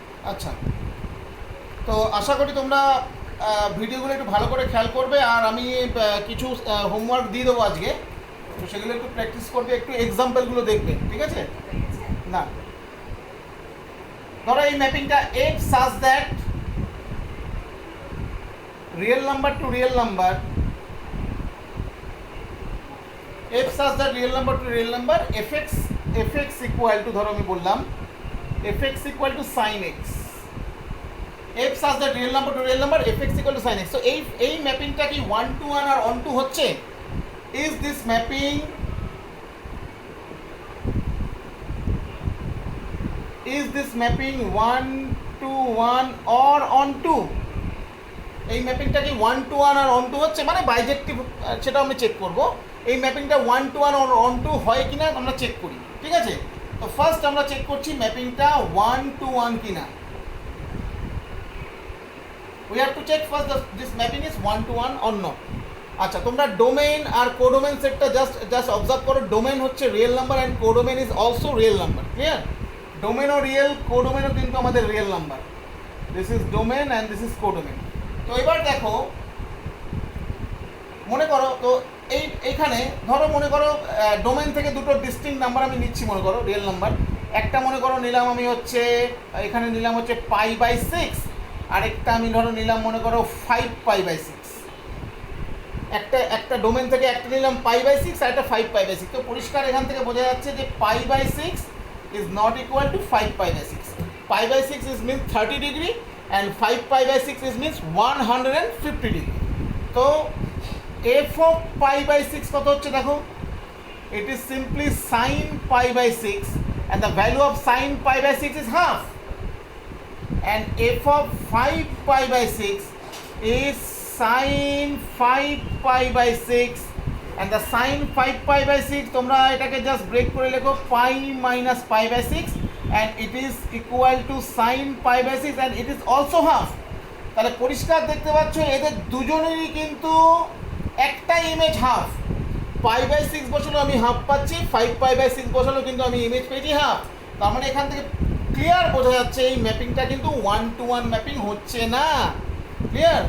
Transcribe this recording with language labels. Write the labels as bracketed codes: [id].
[bn] আচ্ছা, তো আশা করি তোমরা ভিডিওগুলো একটু ভালো করে খেয়াল করবে, আর আমি কিছু হোমওয়ার্ক দিয়ে দেবো আজকে, তো সেগুলো একটু প্র্যাকটিস করবে, একটু এক্সাম্পলগুলো দেখবে, ঠিক আছে? না, ধরো এই ম্যাপিংটা [en] f such that real number to real number, f such that real number to real number fx equal to, [bn] ধরো আমি বললাম fx equal to sin x, [en] f such that real number to real number fx equal to sin x। [bn] তো এই ম্যাপিংটা কি 1-to-1 আর on-to হচ্ছে? [en] is this mapping is this mapping 1-to-1 or on-to? [bn] এই ম্যাপিংটা কি 1-to-1 আর on-to হচ্ছে, মানে বাইজেক্টিভ, সেটা আমি চেক করব। এই ম্যাপিংটা 1-to-1 or on-to হয় কিনা আমরা চেক করি, ঠিক আছে? তো ফার্স্ট আমরা চেক করছি ম্যাপিংটা 1-to-1 কিনা। [en] we have to check first this mapping is 1-to-1 or not। [bn] আচ্ছা, তোমরা ডোমেইন আর কোডোমেইন সেটটা জাস্ট অবজার্ভ করো। ডোমেইন হচ্ছে real number [en] and codomain is also real number, [bn] clear? ডোমেইনও real, কোডোমেইনও কিন্তু আমাদের real number. [en] This is domain and this is codomain. [bn] তো এবার দেখো, মনে করো তো এইখানে ধরো মনে করো ডোমেইন থেকে দুটো ডিস্টিংক্ট নাম্বার আমি নিচ্ছি, মনে করো রিয়েল নাম্বার। একটা মনে করো নিলাম আমি হচ্ছে, এখানে নিলাম হচ্ছে π/6, আরেকটা আমি ধরো নিলাম মনে করো 5π/6। একটা ডোমেন থেকে একটা নিলাম π/6 আর একটা 5π/6। তো পরিষ্কার এখান থেকে বোঝা যাচ্ছে যে [en] π/6 is not equal to 5π/6। π/6 is means 30 degree and 5π/6 is means 150 degree। [bn] তো f of π/6 কত হচ্ছে দেখো, [en] it is simply sine pi by 6, and the value of sine pi by 6 is half, and f of 5 pi by 6 is sine 5 pi by 6, and the sine 5 pi by 6 [bn] তোমরা এটাকে just break করে লেখো [en] pi minus pi by 6, and it is equal to sine pi by 6, and it is also half. [bn] তাহলে পরিষ্কার দেখতে পাচ্ছ এদের দুজনেরই কিন্তু একটা ইমেজ হাফ। পাই বাই 6 বসালো আমি হাফ পাচ্ছি, 5 পাই বাই 6 বসালো কিন্তু আমি ইমেজ পেয়েছি হাফ। তার মানে এখান থেকে ক্লিয়ার বোঝা যাচ্ছে এই ম্যাপিংটা কিন্তু 1-to-1 ম্যাপিং হচ্ছে না। ক্লিয়ার?